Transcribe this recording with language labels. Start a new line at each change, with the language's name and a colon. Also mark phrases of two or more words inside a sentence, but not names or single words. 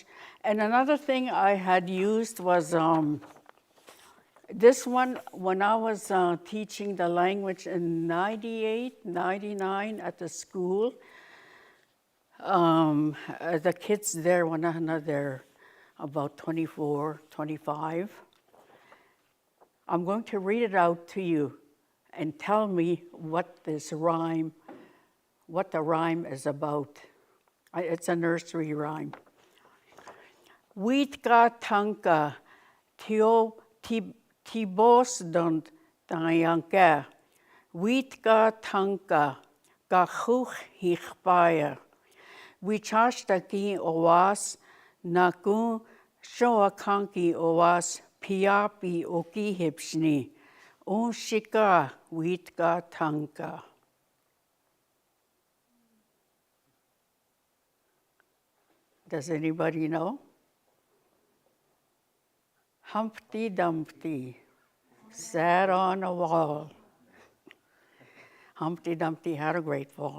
English: And another thing I had used was this one, when I was teaching the language in 98, 99 at the school, the kids there, when they're about 24, 25, I'm going to read it out to you and tell me what the rhyme is about. It's a nursery rhyme.
Lakota: Witka tanka tio tibos dont dayanka. Witka tanka gachuch hichbaya. Wichashtaki owas naku shoakanki owas piapi okihipshni. Shika witka tanka.
English: Does anybody know? Humpty Dumpty sat on a wall. Humpty Dumpty had a great fall.